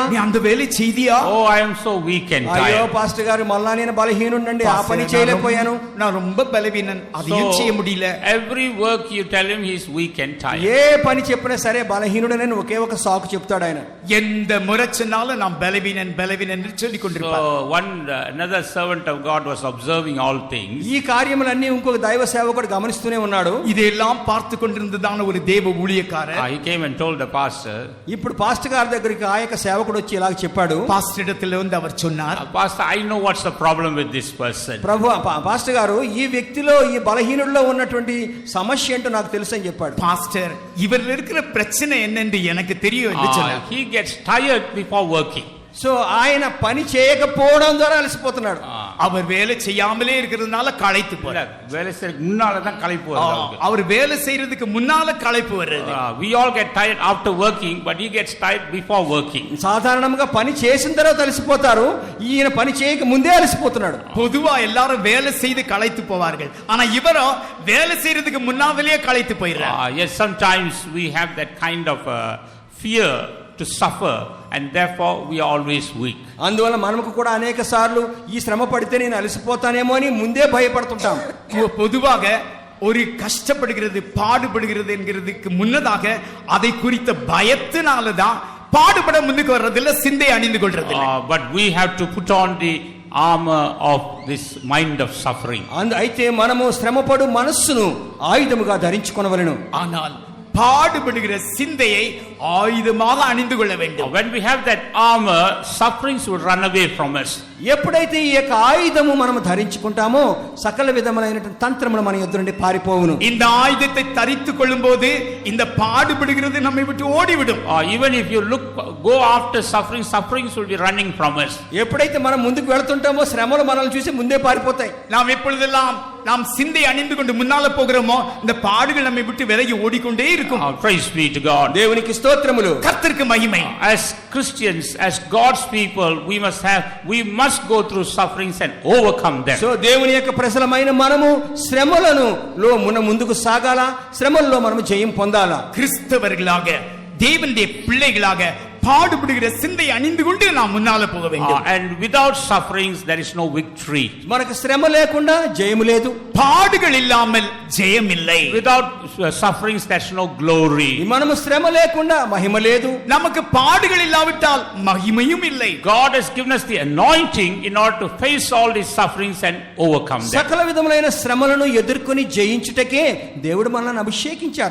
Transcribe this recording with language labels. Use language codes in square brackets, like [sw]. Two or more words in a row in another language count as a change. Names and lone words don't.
[ta] நீ அந்த வேலை செய்தியா? [en] Oh, I am so weak and [te] అయ్యో [en] tired. [te] పాస్టర్ గారు మళ్ళా నేను బలహీనుండండి, ఆ పని చేయలేకపోయాను. [ta] நான் ரொம்ப பலவீனன், அதையும் செய்ய முடியல. [en] Every work you tell him he is weak and tired. [te] ఏ పని చెప్పినా సరే బలహీనుడని ఒకే ఒక సాకు చెప్తాడు ఆయన. [ta] எந்த முறை சொன்னாலும் நான் பலவீனன் என்று சொல்லிக் கொண்டிருப்பார். [en] So another servant of God was observing all things. [te] ఈ కార్యములన్నీ ఇంకొక దైవ సేవకుడు గమనిస్తూనే ఉన్నాడు. [ta] இதெல்லாம் பார்த்து கொண்டிருந்ததான ஒரு தேவ ஊழியக்காரர் [en] He came and told the pastor, [te] ఇప్పుడు పాస్టర్ గారి దగ్గరికి ఆ యొక్క సేవకుడు వచ్చి ఇలా చెప్పాడు. [ta] பாஸ்டர் இடத்துல வந்து அவர் சொன்னார், [en] Pastor, I know what's the problem with this person. [te] ప్రభు పాస్టర్ గారు, ఈ వ్యక్తిలో ఈ బలహీనుడిలో ఉన్నటువంటి సమస్య ఏంటో నాకు తెలుసు అని చెప్పాడు. [ta] பாஸ்டர் இவரில் இருக்கிற பிரச்சனை என்னென்று எனக்கு தெரியும் என்று சொன்னார். [en] He gets tired before working. [te] సో ఆయన పని చేయకపోవడం ద్వారా అలసిపోతున్నాడు. [ta] அவர் வேலை செய்யாமலே இருக்கிறதுனால களைத்து இல்ல, போறார். வேலை செய்யறதுக்கு முன்னால தான் களைப்பு வருது அவருக்கு. அவர் வேலை செய்யறதுக்கு முன்னால களைப்பு வருது. [en] We all get tired after working, but he gets tired before working. [te] సాధారణంగా పని చేసిన తర్వాత అలసిపోతారు, ఈయన పని చేయక ముందే అలసిపోతున్నాడు. [ta] பொதுவா எல்லாரும் வேலை செய்து களைத்து போவார்கள், ஆனா இவரோ வேலை செய்யறதுக்கு முன்னாலேயே களைத்து போயிடுறார். [en] Yes, sometimes we have that kind of fear to suffer, and therefore we are always weak. [te] అందువల్ల మనకు కూడా అనేక సార్లు ఈ శ్రమ పడితే నేను అలసిపోతానేమో అని ముందే భయపడుతుంటాం. [ta] பொதுவாக ஒரு கஷ்டப்படுகிறது பாடுபடுகிறது என்கிறதுக்கு முன்னதாக அதை குறித்த பயத்தினாலதான் பாடுபட முன்னுக்கு வர்றதில்ல, சிந்தை அணிந்து கொள்றது. [en] But we have to put on the armor of this mind of suffering. [te] అయితే మనము శ్రమపడు మనస్సును ఆయుధముగా ధరించుకొనవలెను. [ta] ஆனால் பாடுபடுகிற சிந்தையை ஆயுதமாக அணிந்து கொள்ள வேண்டும். [en] When we have that armor, sufferings will run away from us. [te] ఎప్పుడైతే ఈ యొక్క ఆయుధము మనము ధరించుకుంటామో సకల విధములైనటువంటి తంత్రములు మన యొద్ద నుండి పారిపోవును. [ta] இந்த ஆயுதத்தை தரித்துக் கொள்ளும்போது இந்த பாடுபடுகிறது நம்மை விட்டு ஓடிவிடும். [en] Even if you go after suffering, sufferings will be running from us. [te] ఎప్పుడైతే మనం ముందుకు వెళ్తుంటామో శ్రమలు మనల్ని చూసి ముందే పారిపోతాయి. [ta] நாம் எப்பொழுதெல்லாம் நாம் சிந்தை அணிந்து கொண்டு முன்னால போகிறோமோ இந்த பாடுகள் நம்மை விட்டு விலகி ஓடிக்கொண்டே இருக்கும். [en] Praise be to God. [te] దేవునికి స్తోత్రములు. [ta] கர்த்தருக்கு மகிமை. [en] As Christians, as God's people, we must go through sufferings and overcome them. [te] సో దేవుని యొక్క ప్రజలమైన మనము శ్రమలను ముందుకు సాగాల, శ్రమల్లో మనము జయం పొందాల. [ta] கிறிஸ்தவர்களாக தேவனுடைய பிள்ளைகளாக பாடுபடுகிற சிந்தை அணிந்து கொண்டு நாம் முன்னால போக வேண்டும். [en] And without sufferings there is no victory. [te] మనకు శ్రమ లేకుండా జయము లేదు, [ta] பாடுகள் இல்லாமல் ஜெயம் இல்லை. [en] Without sufferings there is no glory. [te] మనము శ్రమ లేకుండా మహిమ లేదు, [ta] நமக்கு பாடுகள் இல்லாவிட்டால் மகிமையும் இல்லை. [en] God has given us the anointing in order to face all these sufferings and overcome them. [te] సకల విధములైన శ్రమలను ఎదుర్కొని జయించుటకే దేవుడు మనల్ని అభిషేకించారు.